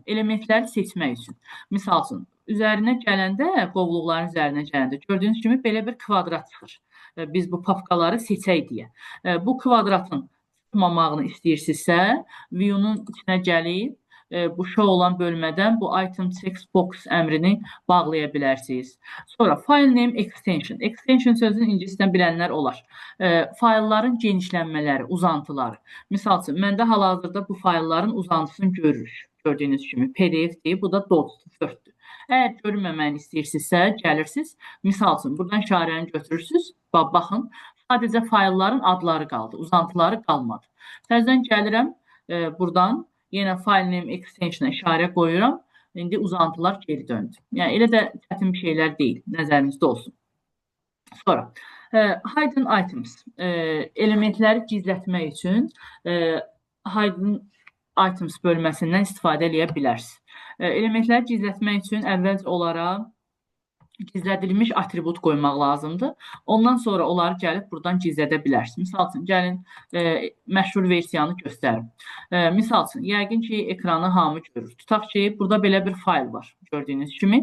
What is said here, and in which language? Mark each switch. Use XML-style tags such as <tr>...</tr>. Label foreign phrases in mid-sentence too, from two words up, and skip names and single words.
<az>Elementləri seçmək üçün. Misal üçün, üzərinə gələndə, qovluqların üzərinə gələndə gördüyünüz kimi belə bir kvadrat çıxır. Biz bu papkaları seçək deyə. Bu kvadratın çıxmamağını istəyirsinizsə, view-nun içinə gəlib, bu show olan bölmədən bu</az> <en>item checkbox</en> <az>əmrini bağlaya bilərsiniz.</az> <en>Sonra file name extension.</en> <az>Extension sözünü ingilisdən bilənlər olar. Faylların genişlənmələri, uzantıları. Misal üçün, məndə hal-hazırda bu faylların uzantısını görürük. Gördüyünüz kimi PDF-dir, bu da .4-dür. Əgər görünməməyini istəyirsinizsə, gəlirsiniz. Misal üçün, buradan işarəni götürürsünüz. Baxın, sadəcə faylların adları qaldı, uzantıları qalmadı. Təzədən gəlirəm buradan. Yenə</az> <en>file name extension-a</en> <az>işarə qoyuram. İndi uzantılar geri döndü. Yəni, elə də çətin bir şeylər deyil. Nəzərinizdə olsun. Sonra,</az> <en>hidden items.</en> <az>Elementləri gizlətmək üçün</az> <en>hidden items</en> <az>bölməsindən istifadə edə bilərsiniz. Elementləri gizlətmək üçün əvvəlcə olaraq gizlədilmiş atribut qoymaq lazımdır. Ondan sonra onları gəlib buradan gizlədə bilərsiniz. Misal üçün, gəlin məşhur versiyanı göstərim. Misal üçün, yəqin ki, ekranı hamı görür. Tutaq ki, burada belə bir fayl var, gördüyünüz kimi.</az>